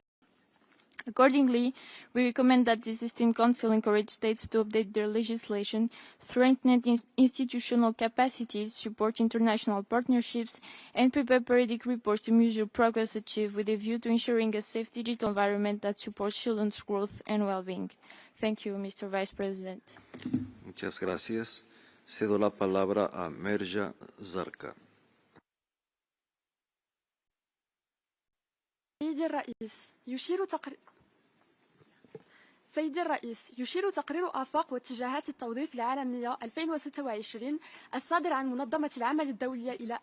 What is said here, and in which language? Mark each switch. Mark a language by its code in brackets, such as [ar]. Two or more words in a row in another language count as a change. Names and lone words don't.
[en] Accordingly, we recommend that the System Council encourage states to update their legislation, strengthen institutional capacities, support international partnerships, and prepare periodic reports to measure progress achieved with a view to ensuring a safe digital environment that supports children's growth and well-being. Thank you, Mr. Vice President. [es] Muchas gracias. Cedo la palabra a Merja Zarka. [ar] سيدي الرئيس، يشير تقرير آفاق واتجاهات التوظيف العالمية 2026 الصادر عن منظمة العمل الدولية إلى